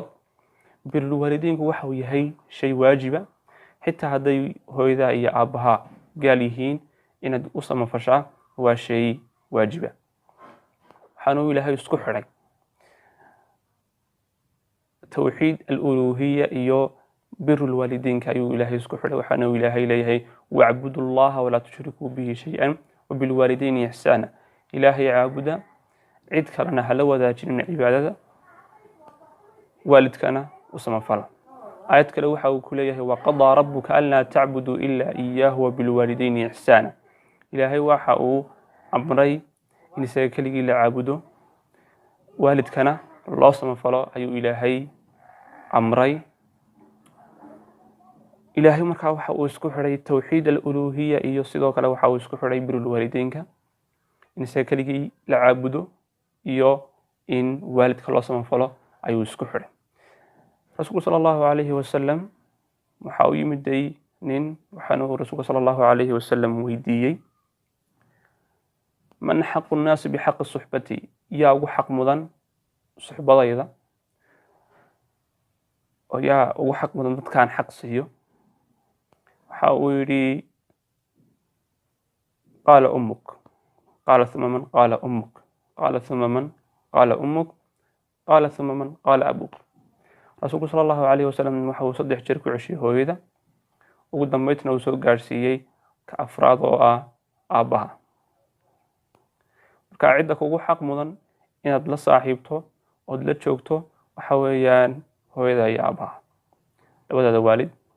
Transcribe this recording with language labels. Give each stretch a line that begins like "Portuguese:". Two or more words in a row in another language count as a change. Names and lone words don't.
Somali: birrul waalideynku waxa uu yahay shay waajiba, xitaa haday hooyada iyo aabaha gaal yihiin inaad u samafashaa waa shay waajiba. waxaanu Ilaahay isku xiray
Arabic: توحيد الألوهية
Somali: iyo birrul waalideynka ayuu Ilaahay isku xiray. waxaanu Ilaahay leeyahay
Arabic: واعبدوا الله ولا تشركوا به شيئا وبالوالدين إحسانا.
Somali: Ilaahay caabuda, cid kalena hala wadaajinin cibaadada, waalidkana u samafala. aayad kale waxa uu ku leeyahay
Arabic: وقضى ربك ألا تعبدوا إلا إياه وبالوالدين إحسانا.
Somali: Ilaahay waxa uu amray in isaga kaligii la caabudo, waalidkana loo samafalo ayuu Ilaahay amray. Ilaahay markaa waxa uu isku xiray
Arabic: توحيد الألوهية
Somali: iyo sidoo kale waxa uu isku xiray birrul waalideynka, in isaga kaligii la caabudo iyo in waalidka loo samafalo ayuu isku xiray. rasuulku
Arabic: صلى الله عليه وسلم
Somali: waxa uu yimiday nin, waxaanu rasuulku
Arabic: صلى الله عليه وسلم
Somali: weydiiyay
Arabic: من حق الناس بحق صحبتي,
Somali: yaa ugu xaq mudan suhbadayda, oo yaa ugu xaq mudan dadkaan xaq siiyo. waxa uu yiri
Arabic: قال أمك، قال ثم من، قال أمك، قال ثم من، قال أمك، قال ثم من، قال أبوك.
Somali: rasuulku
Arabic: صلى الله عليه وسلم
Somali: waxa uu 3 jeer ku ceshiyay hooyada, ugu dambeeytna uu soo gaarsiiyay ka afraad oo ah aabaha. marka cidda kugu xaq mudan inaad la saaxiibto oo la joogto waxa weeyaan hooyada iyo aabaha, labadooda waalid.